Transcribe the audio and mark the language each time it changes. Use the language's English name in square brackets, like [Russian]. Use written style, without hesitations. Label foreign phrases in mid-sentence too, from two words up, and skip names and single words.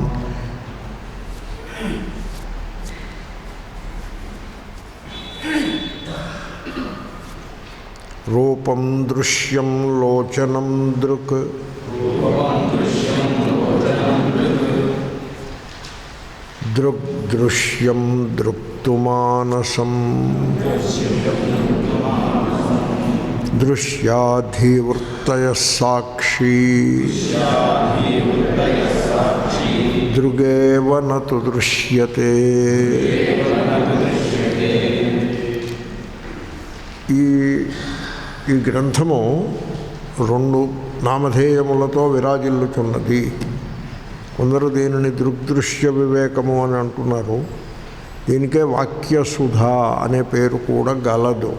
[Sanskrit] रूपं दृश्यं लोचनं दृक् दृग्दृश्यं दृक्तुमानसम् दृश्याधिवृत्तयः साक्षी दृगेव न तु दृश्यते। [Telugu] ఈ గ్రంథము రెండు నామధేయములతో విరాజిల్లుచున్నది. కొందరు దీనిని దృగ్దృశ్య వివేకము అని అంటున్నారు. దీనికే వాక్యసుధ అనే పేరు కూడా గలదు.